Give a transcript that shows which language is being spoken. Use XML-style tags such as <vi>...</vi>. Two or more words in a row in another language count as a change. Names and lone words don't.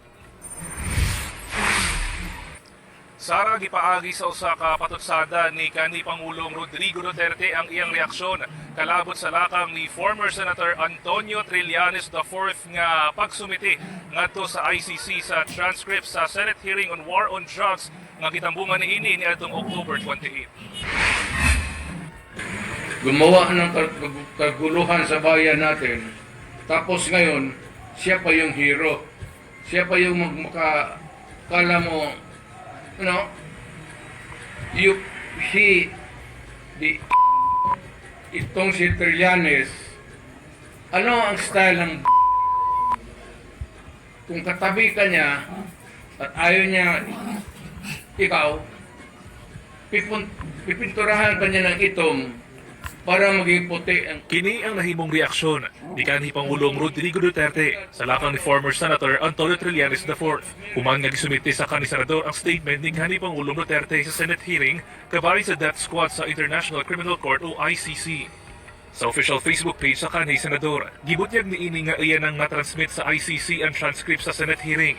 <ceb>Sara, gipaagi sa usa ka patutsada ni kanhi Pangulong Rodrigo Duterte ang iyang reaksyon kalabot sa lakang ni</ceb> <en>former Senator</en> <ceb>Antonio Trillanes IV nga pagsumiti ngadto sa ICC sa transcript sa</ceb> <en>Senate hearing on war on drugs</en> <ceb>nga gitambungan niini niadtong October 28.</ceb> <tl>Gumawa ng kaguluhan sa bayan natin. Tapos ngayon, siya pa yung hero. Siya pa yung kala mo,</tl> <en>you know,</en> <tl>itong si Trillanes, ano ang style ng kung katabi ka niya at ayaw niya ikaw, pipinturahan ka niya ng itom para maging puti ang...</tl> <ceb>Kini ang nahimong reaksyon ni kanhi Pangulong Rodrigo Duterte sa lakang ni</ceb> <en>former Senator</en> <ceb>Antonio Trillanes IV. Human nga gisumiti sa kanhi senador ang statement ni kanhi Pangulong Duterte sa</ceb> <en>Senate hearing</en> <ceb>kabari sa</ceb> <en>death squad</en> <ceb>sa International Criminal Court o ICC. Sa</ceb> <en>official Facebook page</en> <ceb>sa kanhi senador, gibutyag niini nga iyan ang natransmit sa ICC ang transcript sa</ceb> <en>Senate hearing.</en>